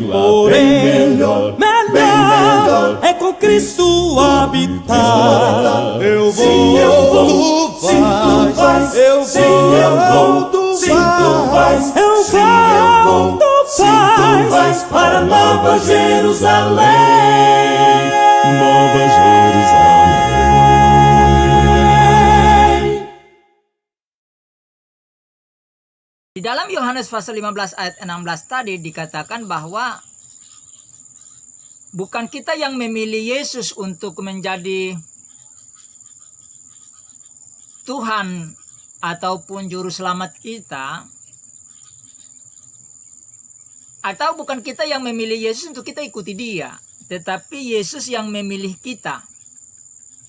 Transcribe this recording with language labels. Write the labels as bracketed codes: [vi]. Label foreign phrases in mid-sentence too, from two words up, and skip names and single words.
[pt] Porém, melhor é com Cristo habitar. Eu vou, tu vais. Eu vou, tu vais. Eu vou, tu vais para Nova Jerusalém. Nova Jerusalém. [id] Di dalam Yohanes pasal 15 ayat 16 tadi dikatakan bahwa bukan kita yang memilih Yesus untuk menjadi Tuhan ataupun juru selamat kita, atau bukan kita yang memilih Yesus untuk kita ikuti Dia, tetapi Yesus yang memilih kita.